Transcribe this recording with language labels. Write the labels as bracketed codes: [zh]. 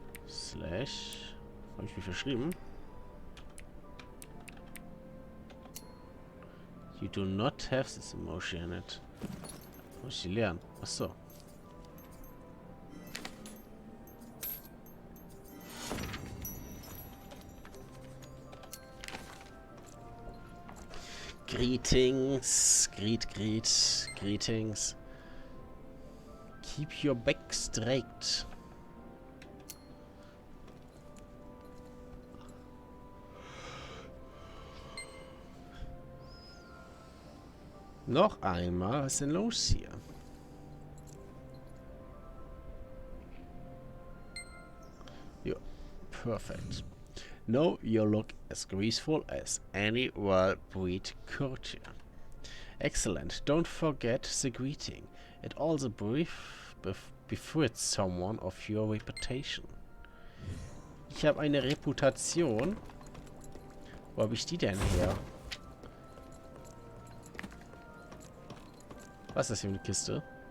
[de] / habe ich mich verschrieben? [en] You do not have this emotion in it. [de] Muss ich die lernen? Achso. [en] Greetings. Greetings. Keep your back straight. [de] Noch einmal, was ist denn los hier? Ja, perfect. [en] Now you look as graceful as any well-bred courtier. Excellent. Don't forget the greeting. It also befits someone of your reputation. [de] Ich habe eine Reputation. Wo habe ich die denn her? Was ist das hier für eine Kiste?